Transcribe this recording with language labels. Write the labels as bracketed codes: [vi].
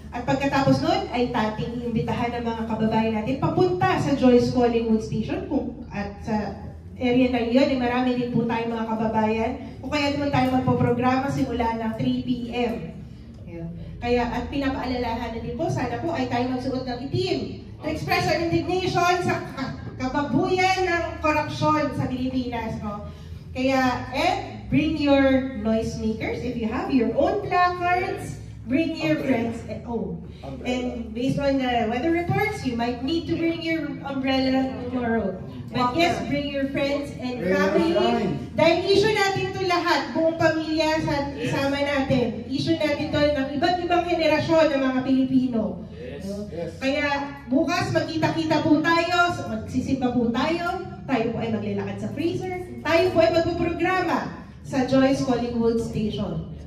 [tl] At pagkatapos nun ay tating imbitahan ng mga kababayan natin papunta sa Joyce Collingwood Station at sa area na yun ay marami din po tayong mga kababayan o kaya naman tayo magpo-programa simula ng 3 p.m. Kaya at pinapaalalahan na din po, sana po ay tayo magsuot ng itim [en] to express our indignation [tl] sa kababuyan ng korupsyon sa Pilipinas. No? [en] Kaya, and bring your noisemakers. If you have your own placards, bring your friends at home. And based on the weather reports, you might need to bring your umbrella tomorrow. But yes, bring your friends and family. [tl] Dahil issue natin ito lahat, buong pamilya isama natin. Issue natin ito ng iba't ibang henerasyon ng mga Pilipino. Yes. Kaya bukas magkita-kita po tayo, magsisimba po tayo po ay maglalakad sa Fraser, tayo po ay magpuprograma sa Joyce Collingwood Station.